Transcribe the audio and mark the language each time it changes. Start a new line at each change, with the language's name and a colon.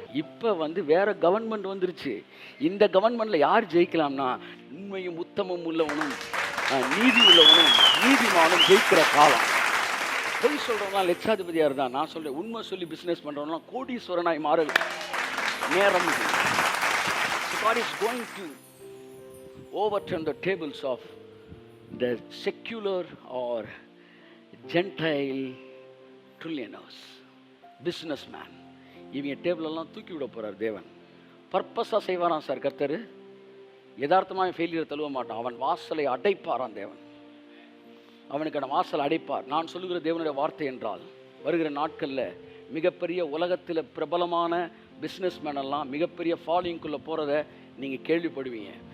Tamil: இப்போ வந்து வேறு கவர்மெண்ட் வந்துருச்சு. இந்த கவர்மெண்ட்டில் யார் ஜெயிக்கலாம்னா, உண்மையும் உத்தமம் உள்ளவனும் நீதி உள்ளவனும் நீதிமானும் ஜெயிக்கிற காலம். பொய் சொல்கிறவங்களாம் லட்சாதிபதியாக இருந்தால், நான் சொல்கிறேன் உண்மை சொல்லி பிஸ்னஸ் பண்ணுறவங்களாம் கோடீஸ்வரனாய் மாற நேரம்.
English: God is going to overturn the tables of the secular or Gentile trillionaires, businessman.
Tamil: இவங்க டேபிளெல்லாம் தூக்கி விட போகிறார் தேவன். பர்பஸாக செய்வாராம் சார் கர்த்தர். யதார்த்தமாக ஃபெயிலியர் தழுவ மாட்டான். அவன் வாசலை அடைப்பாரான் தேவன். அவனுக்கான வாசல் அடைப்பார். நான் சொல்லுகிற தேவனுடைய வார்த்தை என்றால், வருகிற நாட்களில் மிகப்பெரிய உலகத்தில் பிரபலமான பிஸ்னஸ்மேன் எல்லாம் மிகப்பெரிய ஃபாலோயிங்குள்ளே போகிறத நீங்கள் கேள்விப்படுவீங்க.